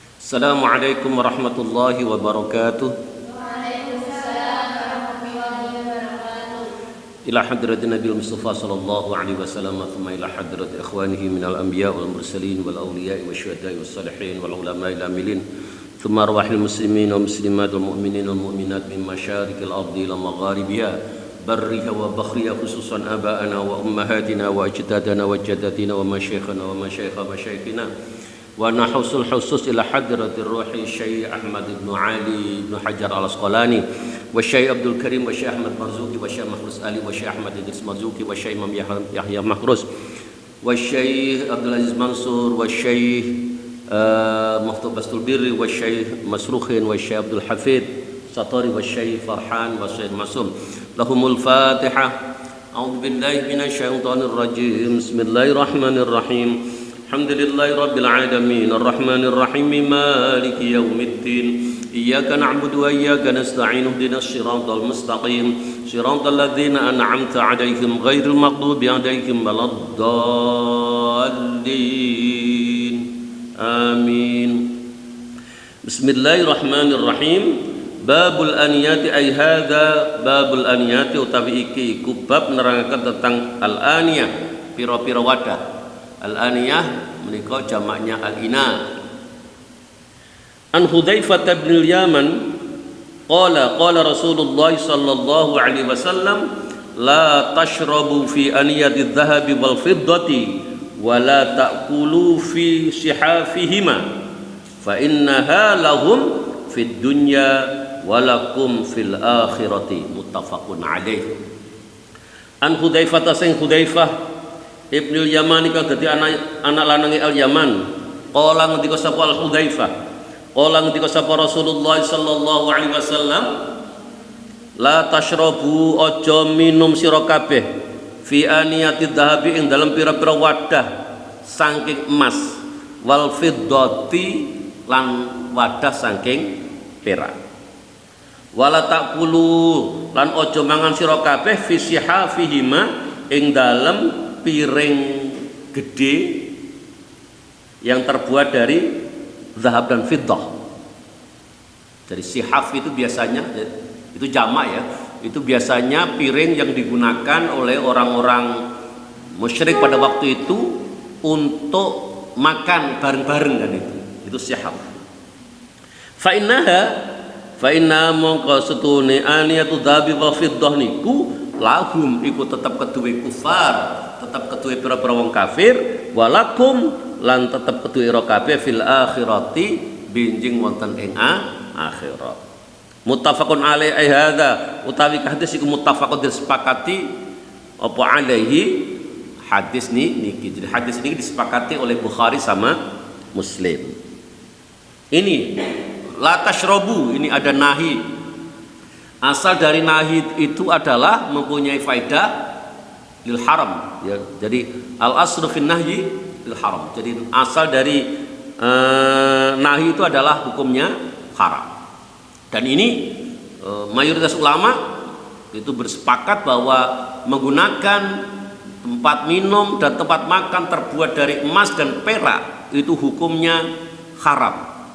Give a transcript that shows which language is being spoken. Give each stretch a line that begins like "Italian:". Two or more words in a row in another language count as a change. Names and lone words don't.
Arabic: السلام عليكم ورحمة الله وبركاته. إلى حضرة النبي المصطفى صلى الله عليه وسلم، ثم إلى حضرة إخوانه من الأنبياء والمرسلين والأولياء والشهداء والصالحين والعلماء العاملين، ثم أرواح المسلمين والمسلمات والمؤمنين والمؤمنات من مشارق الأرض إلى مغاربها برها وبحرها، خصوصا آبائنا وأمهاتنا وأجدادنا وجداتنا و مشايخنا ومشايخ مشايخنا ونخص الخصوص إلى حضرة روح الشيخ أحمد بن علي بن حجر العسقلاني والشيخ عبد الكريم والشيخ أحمد مرزوقي والشيخ محروس علي والشيخ أحمد إدريس مرزوقي والشيخ إمام يحيى محروس والشيخ عبد العزيز منصور والشيخ مفتاح بسط البر والشيخ مسرخين والشيخ عبد الحفيظ ستاري والشيخ فرحان والشيخ معصوم. لهم الفاتحة. أعوذ بالله من الشيطان الرجيم. بسم الله الرحمن الرحيم. الحمد لله رب العالمين الرحمن الرحيم مالك يوم الدين إياك نعبد وإياك نستعين اهدنا الصراط المستقيم صراط الذين أنعمت عليهم غير المغضوب عليهم ولا الضالين آمين. بسم الله الرحمن الرحيم. باب الآنية أي هذا باب الآنية
Javanese: utawi iki iku bab nerangaken tentang al aniyah, pira-pira wadah. Al-aniyah menika jamaknya al-ina.
Arabic: عن حذيفة بن اليمان قال رسول الله صلى الله عليه وسلم لا تشربوا في آنية الذهب والفضة ولا تأكلوا في صحافهما فإنها لهم في الدنيا ولكم في الآخرة، متفق عليه.
Javanese: An Hudzaifah sing Hudzaifah Ibnul Yaman iku dadi anak lanange Al-Yaman. Qala ngendika sapa Al-Hudzaifah, qala ngendika sapa Rasulullah
Arabic: صلى الله عليه وسلم, لا تشربوا
Javanese: aja minum sira kabeh
Arabic: في آنية ذهب
Javanese: ing dalem pira-pira wadah saking emas,
Arabic: والفضة
Javanese: lan wadah saking perak.
Arabic: ولا تقولوا
Javanese: lan aja mangan sira kabeh
Arabic: في صحافهما
Javanese: ing dalem piring gede
Indonesian: yang terbuat dari zahab dan fiddah. Jadi sihaf itu biasanya, itu jamak ya, itu biasanya piring yang digunakan oleh orang-orang musyrik pada waktu itu untuk makan bareng-bareng, kan itu sihaf.
Arabic: فإن
Javanese: mongko setune
Arabic: آنية ذهب والفضة
Javanese: niku lahum iku tetap keduwe kufar, tetap keduwe pira-pira wong kafir, walakum lan tetap keduwe ira kabeh
Arabic: في الآخرة
Javanese: binjing wonten ing akhirat.
Arabic: متفق عليه أي هذا
Javanese: utawi hadis iku muttafaqun disepakati apa alaihi hadis niki.
Indonesian: Jadi hadis ini disepakati oleh Bukhari sama Muslim. Ini
Arabic: لا تشربوا,
Indonesian: ini ada nahi. Asal dari nahi itu adalah mempunyai faidah
Arabic: للحرام
Indonesian: ya. Jadi
Arabic: الأصل في النهي للحرام.
Indonesian: Jadi asal dari nahi itu adalah hukumnya haram. Dan ini mayoritas ulama itu bersepakat bahwa menggunakan tempat minum dan tempat makan terbuat dari emas dan perak itu hukumnya haram.